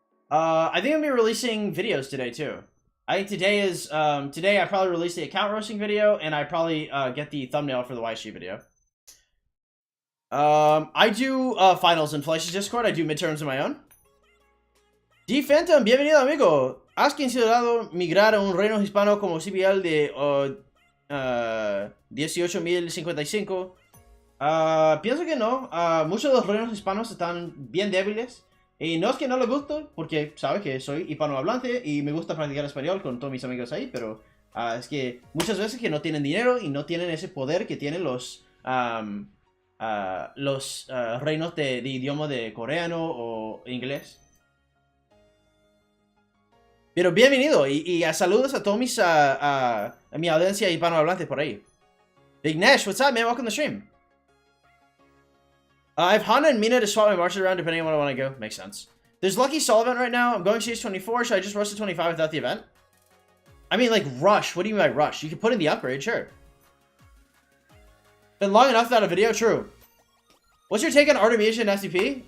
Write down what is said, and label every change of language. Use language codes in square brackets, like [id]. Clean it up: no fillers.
[en] I think I'm going to be releasing videos today, too. I think today is... today I probably release the account roasting video, and I probably get the thumbnail for the YG video. I do finals in Flesh's Discord. I do midterms in my own. D Phantom, [es] bienvenido, amigo. ¿Has considerado migrar a un reino hispano como CPL de 18.055? Pienso que no. Muchos de los reinos hispanos están bien débiles. Y no es que no le guste, porque sabe que soy hispanohablante y me gusta practicar español con todos mis amigos ahí, pero es que muchas veces que no tienen dinero y no tienen ese poder que tienen los reinos de idioma de coreano o inglés. Pero bienvenido y saludos a todos mis a mi audiencia hispanohablante por ahí. [en] Big Nash, what's up, man? Welcome to the stream. I have Hana and Mina to swap my marches around depending on what I want to go. Makes sense. There's Lucky Soul event right now. I'm going to CS24. Should I just rush to 25 without the event? I mean, like, rush. What do you mean by rush? You can put in the upgrade, sure. Been long enough without a video? True. What's your take on Artemisia and FTP?